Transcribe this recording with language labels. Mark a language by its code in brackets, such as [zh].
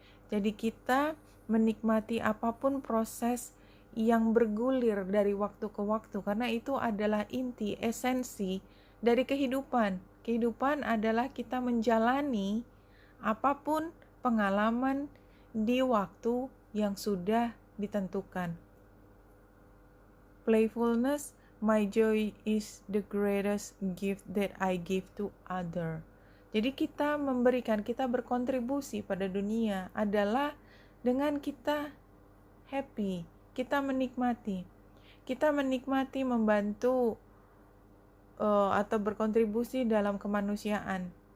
[id] Jadi kita menikmati apapun proses yang bergulir dari waktu ke waktu, karena itu adalah inti, esensi dari kehidupan. Kehidupan adalah kita menjalani apapun pengalaman di waktu yang sudah ditentukan. [en] Playfulness, my joy is the greatest gift that I give to other. [id] Jadi kita memberikan, kita berkontribusi pada dunia adalah dengan kita happy, kita menikmati. Kita menikmati membantu atau berkontribusi dalam kemanusiaan.